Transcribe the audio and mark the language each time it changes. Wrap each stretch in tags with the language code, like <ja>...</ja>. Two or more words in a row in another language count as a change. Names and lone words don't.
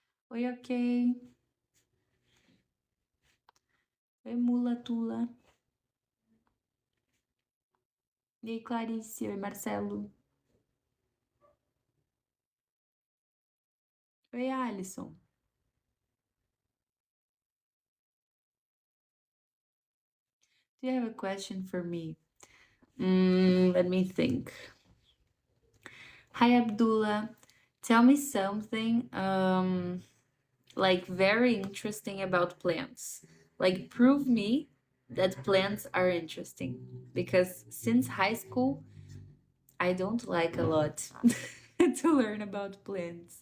<pt>Oi, ok. Oi, Mula Tula. E aí, Clarice? Oi, Marcelo. Oi, Alisson.</pt> <en>Do you have a question for me? Let me think. Hi, Abdullah. Tell me something like very interesting about plants. Like prove me that plants are interesting because since high school I don't like a lot to learn about plants.</en>